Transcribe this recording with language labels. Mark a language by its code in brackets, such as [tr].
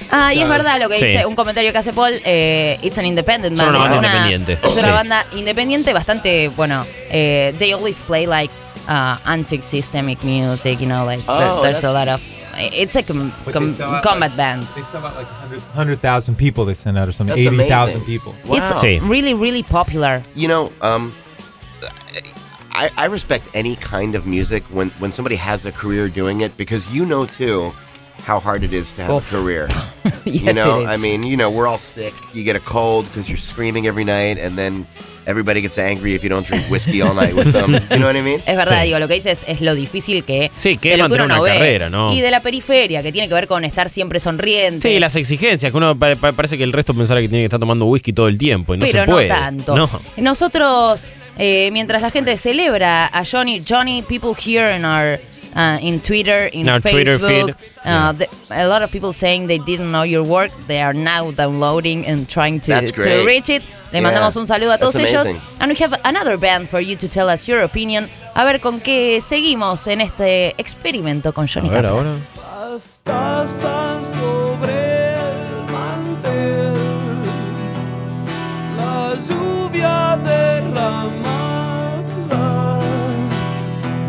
[es] Es verdad lo que dice un comentario que hace Paul. [en] It's an independent band. [es] Es una banda independiente bastante, bueno. [en] They always play like anti-systemic music, you know, like there's a lot of... It's like a combat band. They sell out like 100,000 people they send out or something. That's 80,000 people. Wow. It's really, really popular. You know, I respect any kind of music when somebody has a career doing it, because you know too how hard it is to have a career. Yes, you know, it is. I mean, you know, we're all sick. You get a cold because you're screaming every night, and then everybody gets angry if you don't drink whiskey all night with them. You know what I mean? [es] Es verdad, digo, lo que dices es lo difícil que sí, que es mantener una carrera, ¿no? Y de la periferia, que tiene que ver con estar siempre sonriente. Sí, las exigencias, que uno parece que el resto pensara que tiene que estar tomando whisky todo el tiempo y no se puede. Pero no tanto. No. Nosotros Mientras la gente celebra a [en] Johnny, people here in our in Twitter, in our Facebook, Twitter feed. A lot of people saying they didn't know your work. They are now downloading and trying to reach it. [es] Le mandamos un saludo a todos ellos. [en] And we have another band for you to tell us your opinion. [es] A ver con qué seguimos en este experimento con Johnny Kaplan. Las tazas sobre el mantel, la lluvia derramada.